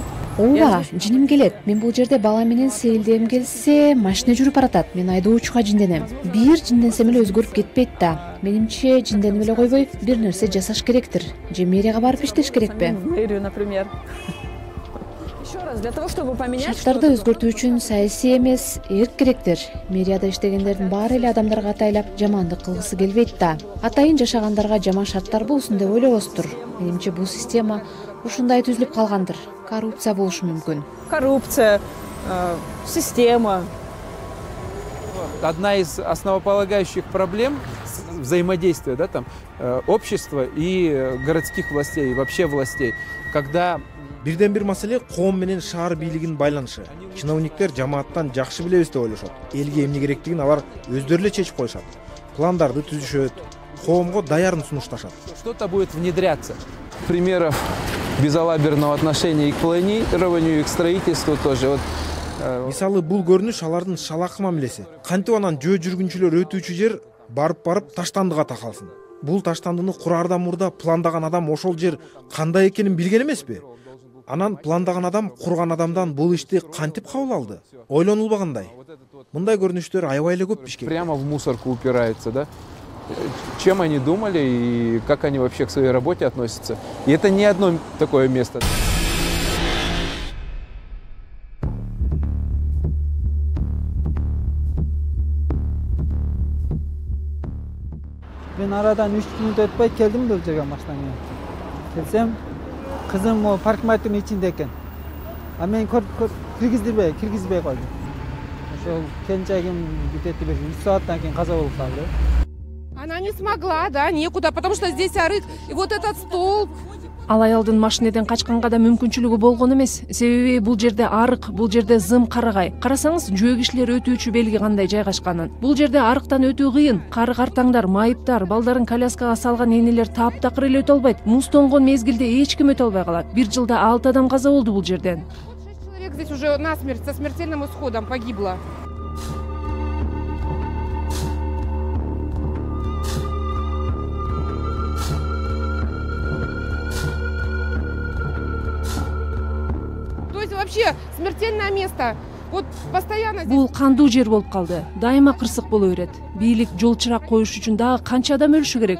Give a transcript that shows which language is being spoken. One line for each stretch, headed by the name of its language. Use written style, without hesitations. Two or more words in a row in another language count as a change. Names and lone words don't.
Kyrgyz: Ооба, жиним келет. Мен бул жерде бала менен сейилдегим келсе, машина жүрүп баратат. Мен айдоочуга жинденем. Бир жинденсем эле өзгөрүп кетпейт да. Менимче жинденип эле койбой, бир нерсе жасаш керектир. Же мэрияга барып иштеш керекпи?
Russian: Мэрию, например. Еще раз, для того, чтобы поменять...
Kyrgyz: Шарттарды өзгөртүү үчүн саясий эмес, эрк керектир. Мэрияда иштегендердин баары эле адамдарга атайлап жамандык кылгысы келбейт да. Атайын жашагандарга жаман шарттар болсун деп ойлобосуздур. Менимче бул система ушундай түзүлүп калгандыр. Коррупция болушу мүмкүн. Коррупция, система.
Russian: Одна из основополагающих проблем взаимодействия, да, там, общества и городских властей, и вообще властей, когда...
Kyrgyz: Бирден бир маселе коом менен шаар бийлигинин байланышы. Чиновниктер жамааттан жакшы билебиз деп ойлошот. Элге эмне керектигин алар өздөрү эле чечип коюшат. Пландарды түзүшөт, коомго даярын сунушташат.
Russian: Что-то будет внедряться. Примеров безалаберного отношения и к планированию, и к строительству тоже. Вот,
Kyrgyz: мисалы, бул көрүнүш алардын шалакы мамилеси. Кантип анан жөө жүргүнчүлөр өтүүчү жер барып таштандыга такалсын. Бул таштандыны кураардан мурда пландаган адам ошол жер кандай экенин билген эмеспи? Анан пландаган адам курган адамдан бул ишти кантип кабыл алды? Ойлонулбагандай. Мындай көрүнүштөр аябай эле көп Бишкекте.
Russian: Прямо в мусорку упирается, да? Чем они думали и как они вообще к своей работе относятся. И это не одно такое место.
Kyrgyz: Мен арадан 3 мүнөт өтпөй келдим бул жерге машинамен. Келсем, кызым о паркмайттын ичинде экен. А мен киргизбей койдум. Ошол келинчегим где-то 3 сааттан кийин каза болуп калды.
Russian: Она не смогла, да, некуда, потому что здесь арык, и вот этот столб.
Kyrgyz: Ал аялдын машинеден качканга да мүмкүнчүлүгү болгон эмес. Себеби бул жерде арык, бул жерде зым карагай. Карасаңыз, жөө кишилер өтүүчү белги кандай жайгашканын. Бул жерде арыктан өтүү кыйын. Кары картаңдар, майыптар, балдарын коляскага салган энелер таптакыр эле өтө албайт. Муз тонгон мезгилде эч ким өтө албай калат. Бир жылда 6 адам каза болду бул жерден.
Russian: 6 человек здесь уже насмерть, со смертельным исходом погибло. Вообще смертельное место. Вот постоянно здесь...
Kyrgyz: Бул кандуу жер болуп калды. Дайыма кырсык боло берет. Бийлик жол чырак коюш үчүн дагы канча адам өлүшү керек?